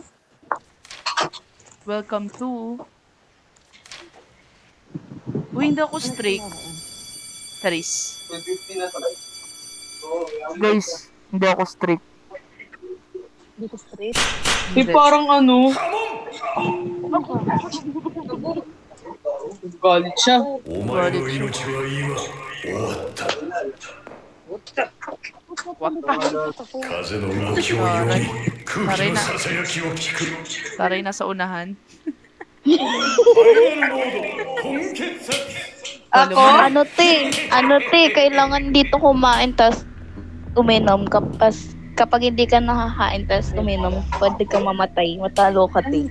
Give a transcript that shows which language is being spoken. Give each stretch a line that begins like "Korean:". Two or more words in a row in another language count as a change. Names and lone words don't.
English: Welcome to...
Filipino: Uy, hindi ako strict. Charis. Guys, hindi ako strict. Dito straight. Parang ano. Galit siya.
Japanese: お前の命は今終わった
English: What?
Japanese: 風の動きを読み空気のささやきを聞く
Filipino: Taray nasa unahan. Ako? Ano te, kailangan dito kumain tas uminom kapag hindi ka nakakain tas uminom, pwede ka mamatay, matalo ka te.